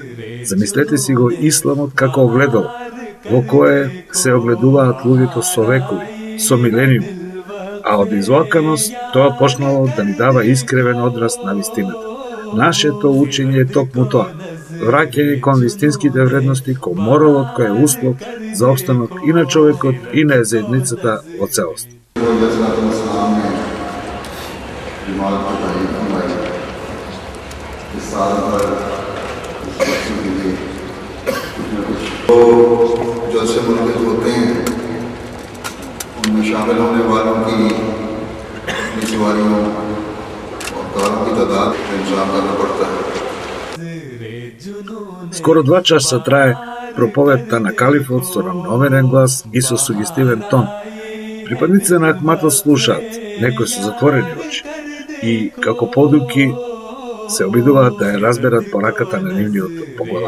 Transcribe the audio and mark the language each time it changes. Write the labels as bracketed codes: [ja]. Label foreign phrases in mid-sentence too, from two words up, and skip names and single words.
[mk] Замислете си го исламот како огледало, во кое се огледуваат луѓето со векови, со милениуми, а од излаканост тоа почнало да ни дава искривен одраз на вистината. Нашето учење е токму тоа, враќање кон вистинските вредности, кон моралот кој е услов за обстанок и на човекот и на заедницата во целост. [ur] جلسے منعقد ہوتے ہیں ان میں شامل ہونے والوں کی سواریوں اور کاروں کی تعداد انتظام کرنا پڑتا ہے. [mk] Скоро 2 часа трае проповедта на калифот со рамноверен глас и со сугестивен тон. Припадниците на Ахматот слушаат, некои со затворени очи, и како подуки се обидуваат да ја разберат пораката на нивниот поглавар.